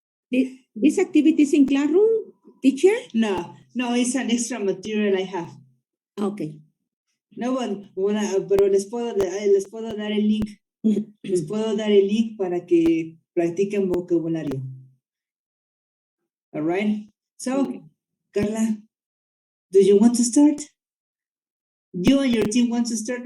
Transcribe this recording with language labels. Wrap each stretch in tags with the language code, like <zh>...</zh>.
<en>This activity is in classroom, teacher? No, it's an extra material I have. Okay.</en> <es>No, pero les puedo dar el link. Les puedo dar el link para que practiquen vocabulario.</es> <en>All right? So, Carla, do you want to start? You and your team want to start?</en>